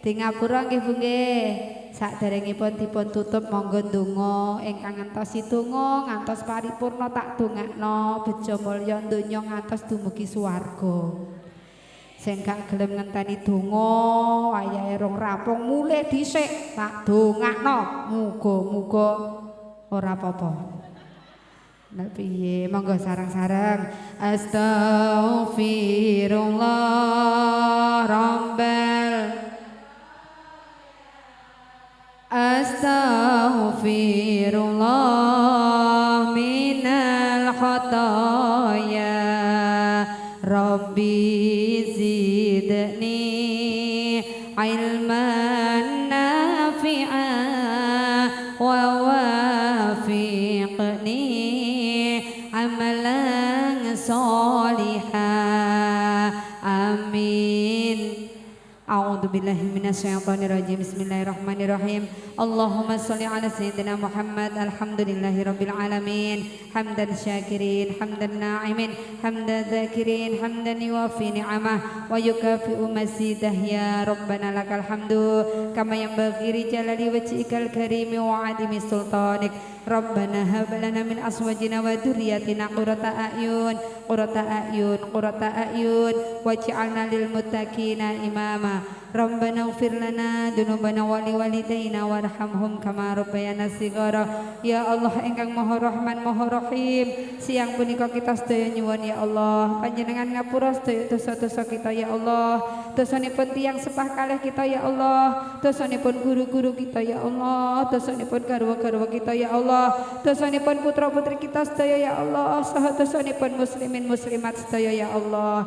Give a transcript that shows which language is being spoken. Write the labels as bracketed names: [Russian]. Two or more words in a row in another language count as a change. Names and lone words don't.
[Javanese] Di ngapura nggih Bu nggih. Saderengipun dipun tutup monggo ndonga ingkang ngantos donga ngantos paripurna tak dongakno bejo mulya donya ngantos dumugi swarga. Sing gak gelem ngenteni donga wayahe rong rampung mulih dhisik tak dongakno muga-muga ora apa-apa. Nek piye monggo sareng-sareng [Arabic] أستغفر الله ربّ أستغفر الله من الخطايا ربِّ زدني علماً نافعاً ووفقني عملاً صالحاً آمين. أعوذ بالله من الشيطان الرجيم. بسم الله الرحمن الرحيم. اللهم صلِّ على سيدنا محمد. الحمد لله رب العالمين. حمداً شاكرين، حمداً ناعمين، حمداً ذاكرين، حمداً يوافي نعمه ويكافئ مزيده يا ربنا لك الحمد كما ينبغي لجلال وجهك الكريم وعظيم سلطانك. ربنا هب لنا من أزواجنا وذرياتنا قرة أعين واجعلنا للمتقين إماما. ربنا اغفر لنا ذنوبنا ولوالدينا وارحمهم كما ربيانا صغارا. يا الله [Javanese] ingkang Maha Rahman Maha Rahim, siang punika kita sedaya nyuwun [Arabic] يا الله [Javanese] panjenengan ngapura sedaya dosa-dosa kita ya Allah. Dosanipun tiyang sepah kalih kita [Arabic] يا الله, [Javanese] dosanipun guru-guru kita [Arabic] يا الله, [Javanese] dosanipun garwa-garwa kita [Arabic] يا الله, [Javanese] dosanipun putra-putri kita sedaya [Arabic] يا الله, [Javanese] saha dosanipun muslimin muslimat sedaya [Arabic] يا الله.